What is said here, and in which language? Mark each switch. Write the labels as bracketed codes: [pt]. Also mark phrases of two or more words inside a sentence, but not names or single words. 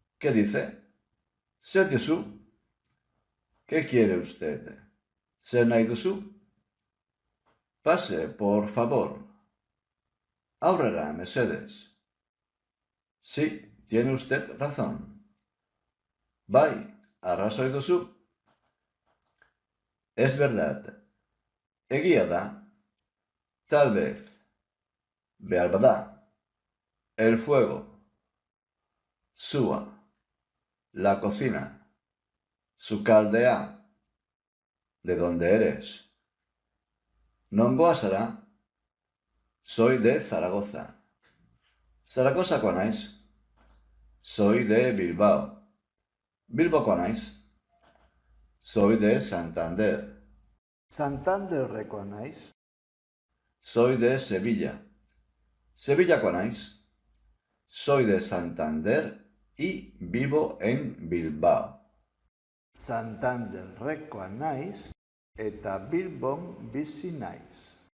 [es] ¿Qué dice? [eu] ¿Zer diozu? [es] ¿Qué quiere usted? [eu] ¿Zer nahi duzu? [es] Pase, por favor. [eu] Aurrera, mesedez. [es] Sí, tiene usted razón. [eu] Bai, arrazoi duzu. [es] Es verdad. [eu] Egia da. [es] Tal vez. [eu] Behar bada. [es] El fuego. Sua. La cocina. Sukaldea. ¿De dónde eres? [eu] Nongoa zara? [es] Soy de Zaragoza. [eu] Zaragozakoa naiz. [es] Soy de Bilbao. [eu] Bilbokoa naiz. [es] Soy de Santander. [eu] Santanderrekoa naiz. [es] Soy de Sevilla. [eu] Sevillakoa naiz. [es] Soy de Santander y vivo en Bilbao. [eu] Santanderrekoa naiz eta Bilbon bizi naiz.